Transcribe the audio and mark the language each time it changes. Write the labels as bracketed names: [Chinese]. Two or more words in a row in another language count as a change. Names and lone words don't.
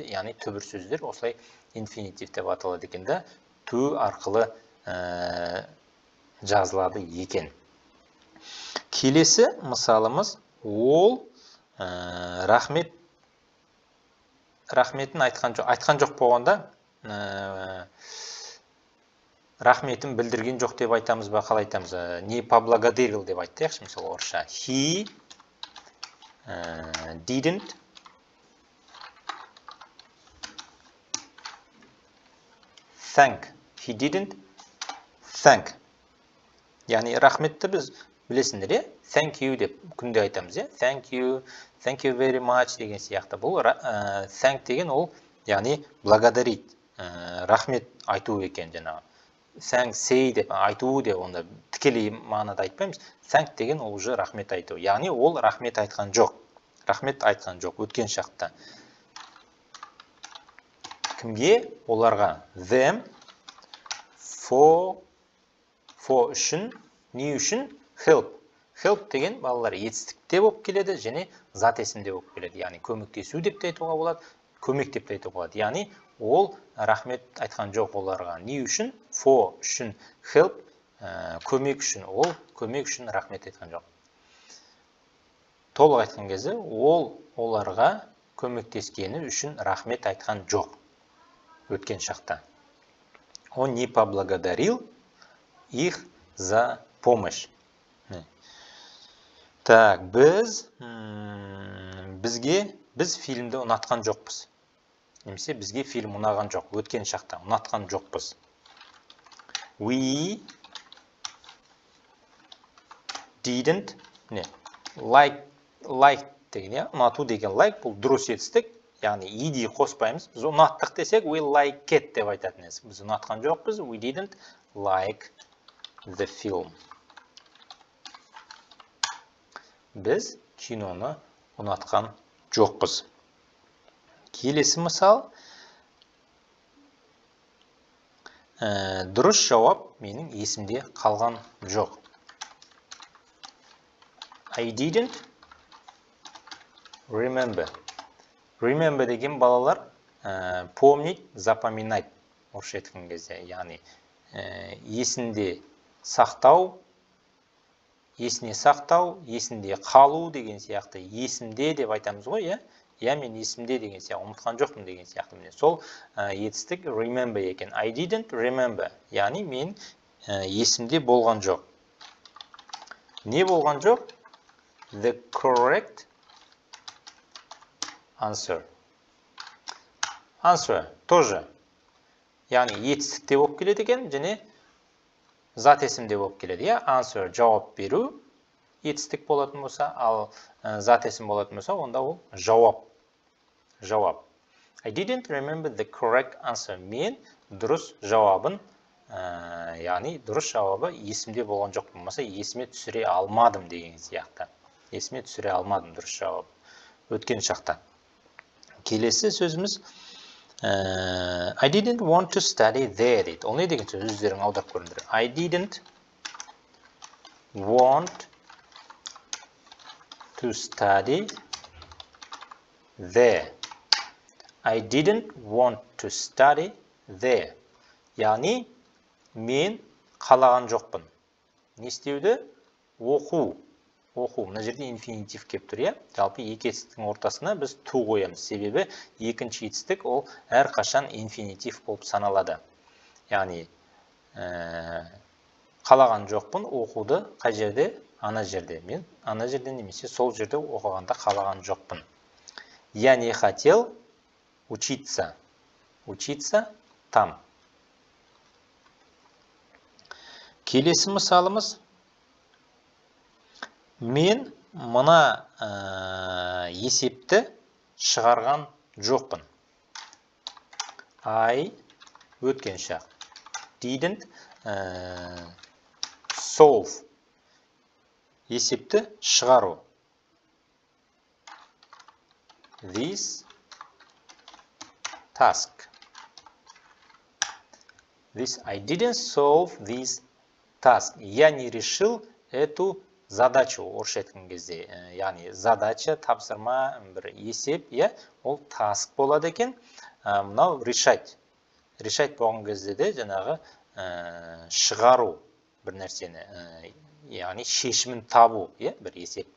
[Kazakh] Яғни түбір сөздер осылай инфинитив деп аталады екен да, to арқылы жазылады екен. Келесі мысалымыз, ол рахметін айтқан жоқ болғанда рахметін білдірген жоқ деп айтамыз ба, қалай айтамыз? [Russian] Не поблагодарил [Kazakh] деп айтайықшы, мысалы орысша. [English] He didn't thank. He didn't thank. [Kazakh] Яғни рахметті біз білесіңдер, е? [English] Thank you [Kazakh] деп күнде айтамыз, е? [English] Thank you very much [Kazakh] деген сияқты. Бұл thank деген ол, яғни благодарить, рахмет айту екен жаңағы. [English] Thank say [Kazakh] деп айту деп онда тікелей мағынада айтпаймыз. Thank деген ол уже рахмет айту. Яғни ол рахмет айтқан жоқ. Рахмет айтқан жоқ өткен шақта. Кімге? Оларға. [English] Them for [Kazakh] үшін, не үшін? [English] Help. [Kazakh] Help деген балалар етістікте болып келеді, және зат есімде болып келеді. Яғни көмектесу деп те айтуға болады, көмек деп те айтуға болады. Яғни ол рахмет айтқан жоқ оларға. Не үшін? For үшін. Help көмек үшін. Ол көмек үшін рахмет айтқан жоқ. Толық айтқан кезде ол оларға көмектескені үшін рахмет айтқан жоқ. Өткен шақта. [Russian] Он не поблагодарил их за помощь. Так, [Kazakh] біз фильмді ұнатқан жоқпыз. Немесе бізге фильм ұнаған жоқ. Өткен шақта ұнатқан жоқпыз. [English] We didn't like [Kazakh] деген, ұнату деген like, бұл дұрыс етістік. Яғни ed қоспаймыз. Біз ұнаттық десек, [English] we like it [Kazakh] деп айтатын еді. Біз ұнатқан жоқпыз. [English] We didn't like the film. [Kazakh] Біз киноны ұнатқан жоқпыз. Келесі мысал. Дұрыс жауап менің есімде қалған жоқ. [English] I didn't remember. [Kazakh] Remember деген балалар [Russian] помнить, запоминать. [Kazakh] Орысша айтқан кезде, яғни есінде сақтау, есіне сақтау, есінде қалу деген сияқты. Есімде деп айтамыз ғой, я мен есімде деген сияқты, ұмытқан жоқпын деген сияқты. Сол етістік remember екен. [English] I didn't remember. [Kazakh] Яғни мен есімде болған жоқ. Не болған жоқ? [English] The correct answer. [Kazakh] Answer тоже. Яғни етістікте болып келеді екен, және зат есімде болып келеді. Answer жауап беру етістік болатын болса, ал зат есім болатын болса, онда ол жауап. Жауап. [English] I didn't remember the correct answer. [Kazakh] Мен дұрыс жауабын, яғни дұрыс жауабы есімде болған жоқ болмаса, есіме түсіре алмадым деген сияқты. Есіме түсіре алмадым дұрыс жауабы. Өткен шақта. Келесі сөзіміз [English] I didn't want to study there [Kazakh] дейді. Ол не деген сөз? Өздерің аударып көріңдер. [English] I didn't want to study there. I didn't want to study there. [Kazakh] Яғни, мен қалаған жоқпын. Не істеуді? Оқу. Оқу. Мына жерде инфинитив кеп тұр, Жалпы екі етістіктің ортасына біз to қоямыз. Себебі екінші етістік ол әрқашан инфинитив болып саналады. Яғни, қалаған жоқпын, оқуды қай жерде? Ана жерде. Мен ана жерде немесе сол жерде оқығанда қалаған жоқпын. [Russian] Я не хотел учиться. Учиться там. [Kazakh] Келесі мысалымыз. Мен мына есепті шығарған жоқпын. I өткен шақ. [English] Didn't solve. [Kazakh] Есепті шығару. [English] This task. I didn't solve this task. [Russian] Я не решил эту задачу. [Kazakh] Орысша айтқан кезде, яғни задача, тапсырма, бір есеп, ол task болады екен. Мынау решать. Решать болған кезде де жаңағы шығару бір нәрсені, яғни шешімін табу, бір есептің.